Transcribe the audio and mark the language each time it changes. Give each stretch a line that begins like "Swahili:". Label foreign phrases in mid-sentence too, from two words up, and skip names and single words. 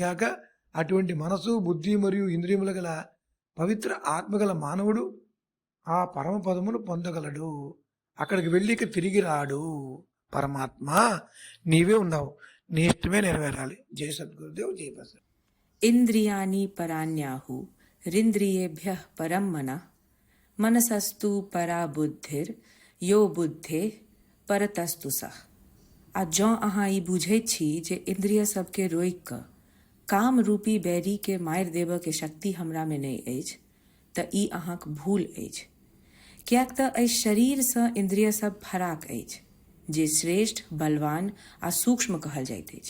Telugu: అంతేగాక అటువంటి మనసు, బుద్ధి మరియు ఇంద్రియముల గల పవిత్ర ఆత్మగల మానవుడు ఆ పరమపదమును పొందగలడు. అక్కడికి వెళ్ళి ఇక తిరిగి రాడు. పరమాత్మ నీవే ఉన్నావు, నీ ఇష్టమే నెరవేరాలి. జయ సద్గురుదేవ్, జయ ప్రసాద్.
Sanskrit: ఇంద్రియాణి పరాణ్యాహు రింద్రియేభ్యః పరం మనః मनसस्तु परा बुद्धिर यो बुद्धे परतस्तु सह।
Maithili: आ जँ अहाँ ई बुझैत छी जे इंद्रिय सबके रोकि कऽ काम रूपी बैरी के मारि देबऽ के शक्ति हमरा में नहि अछि तऽ ई अहाँक भूल अछि। किएक तऽ एहि शरीरसँ इंद्रिय सब फराक अछि, जे श्रेष्ठ, बलवान आ सूक्ष्म कहल जाइत अछि।